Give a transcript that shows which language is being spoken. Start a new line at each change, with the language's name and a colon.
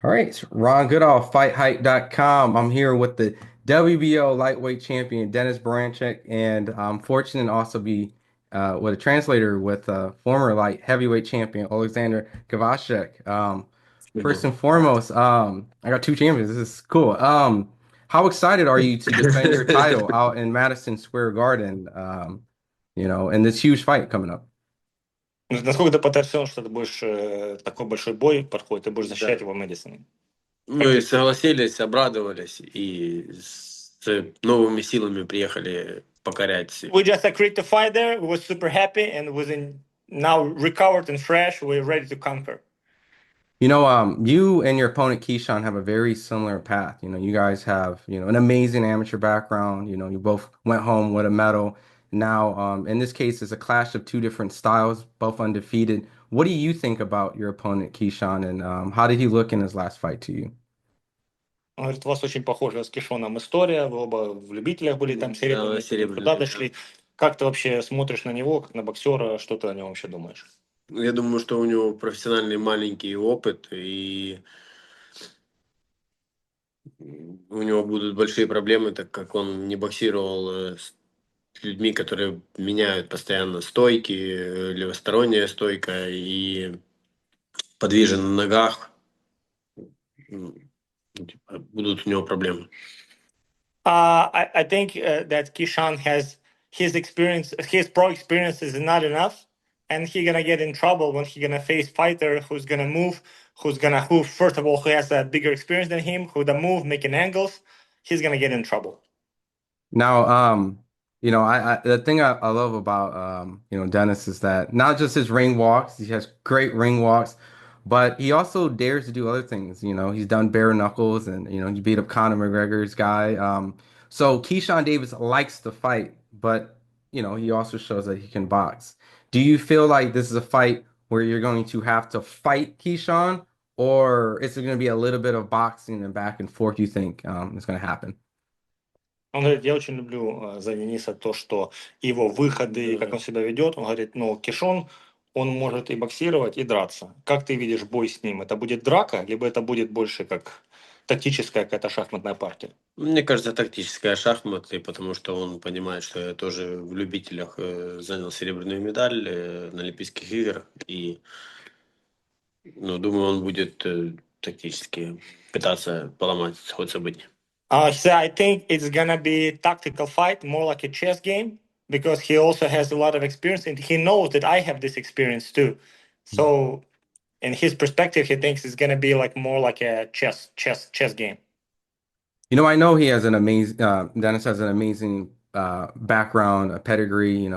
English: All right, it's Ron Goodall, FightHype.com. I'm here with the WBO lightweight champion, Denys Berinchyk, and I'm fortunate to also be with a translator with former light heavyweight champion, Alexander Gavashek. First Mhm. and foremost, I got two champions. This is cool. How excited are you to defend your title out in Madison Square Garden, in this huge fight coming up?
Russian: Насколько ты потрясен, что ты будешь такой большой бой проходит, ты будешь защищать Да. его в Мэдисоне? Как Мы ты чувствуешь? согласились, обрадовались и с новыми силами приехали покорять.
English: We just agreed to fight there. We were super happy, and within now recovered and fresh, we're ready to conquer. You and your opponent Keyshawn have a very similar path. You guys have, an amazing amateur background. You both went home with a medal. Now, in this case, it's a clash of two different styles, both undefeated. What do you think about your opponent Keyshawn, and how did he look in his last fight to you?
Russian: Он говорит, у вас очень похожа с Кишоном история, вы оба в любителях были там Да, серебряные, потом туда серебряные, да. дошли. Как ты вообще смотришь на него, как на боксера, что ты о нем вообще думаешь? Я думаю, что у него профессиональный маленький опыт, и у него будут большие проблемы, так как он не боксировал с людьми, которые меняют постоянно стойки, левосторонняя стойка и подвижен на ногах. Типа, будут у него проблемы.
English: I think that Kishan has his experience, his pro experience is not enough, and he's gonna get in trouble when he's gonna face fighter who's gonna move, who first of all who has a bigger experience than him, who the move making angles, he's gonna get in trouble. Now, I the thing I love about Dennis is that not just his ring walks, he has great ring walks, but he also dares to do other things. He's done bare knuckles and he beat up Conor McGregor's guy. So Keyshawn Davis likes to fight, but he also shows that he can box. Do you feel like this is a fight where you're going to have to fight Keyshawn, or is it going to be a little bit of boxing and back and forth, you think is going to happen?
Russian: Он говорит, я очень люблю за Дениса то, что его выходы, как он себя ведет. Он говорит, ну, Кишон, он может и боксировать, и драться. Как ты видишь бой с ним? Это будет драка, либо это будет больше как тактическая какая-то шахматная партия? Мне кажется, тактическая шахматы, потому что он понимает, что я тоже в любителях занял серебряную медаль на Олимпийских играх. И, ну, думаю, он будет тактически пытаться поломать ход событий.
English: So I think it's gonna be a tactical fight, more like a chess game, because he also has a lot of experience and he knows that I have this experience too. So in his perspective, he thinks it's gonna be like more like a chess game. I know he has an amazing, Dennis has an amazing background, a pedigree.